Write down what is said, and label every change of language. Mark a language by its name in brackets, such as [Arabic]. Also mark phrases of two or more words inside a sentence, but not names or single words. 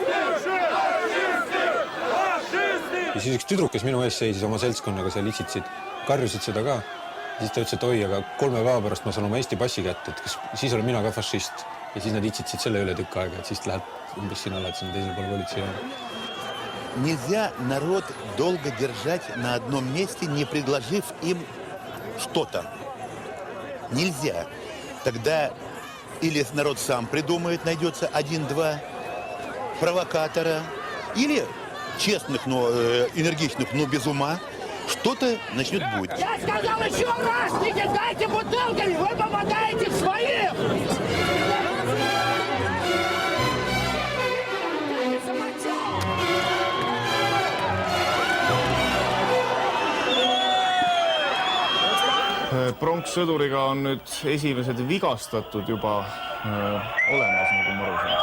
[Estonian] Ja siis üks tüdruk, kes minu ees seisis oma seltskonnaga seal itsitsid, karjusid seda ka. Siis ta ütles, et oi, aga 3 päeva pärast ma saan oma Eesti passi kätte, et siis olen mina ka fašist. Ja siis nad itsitsid selle üle tükk aega, et siis läheb umbes sina oled siin teisel pool politsei. [Russian] Нельзя народ долго держать на одном месте, не предложив им что-то. Нельзя. Тогда или народ сам придумает, найдется 1-2 провокатора, или честных, но энергичных, но без ума, что-то начнет быть. Я сказал еще раз, не бутылками вы помогаете своим! [Estonian] Pronkssõduriga on nüüd esimesed vigastatud juba olemas, nagu ma aru saan.